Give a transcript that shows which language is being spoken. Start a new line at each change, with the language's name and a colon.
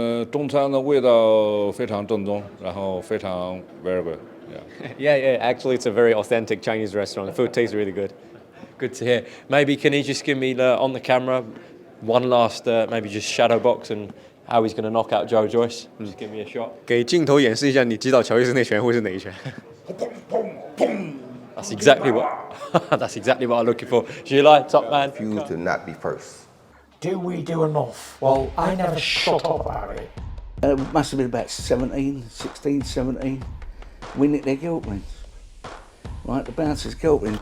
Chinese: 中餐的味道非常正宗，然后非常
English: very good。 Yeah. Actually, it's a very authentic Chinese restaurant. The food tastes really good. Good to hear. Maybe can he just give me on the camera one last maybe just shadow box and how he's going to knock out Joyce? Just give me a shot.
Chinese: 给镜头演示一下，你击倒乔伊斯那拳会是哪一拳？
English: That's exactly what that's exactly what I'm looking for. Zhilei, top man. Refuse to not be first. Do we do enough? Well, I never shut up about it. It must have been about 17, 16, 17. We nicked their guilt rings. Right, the bouncer's guilt ring.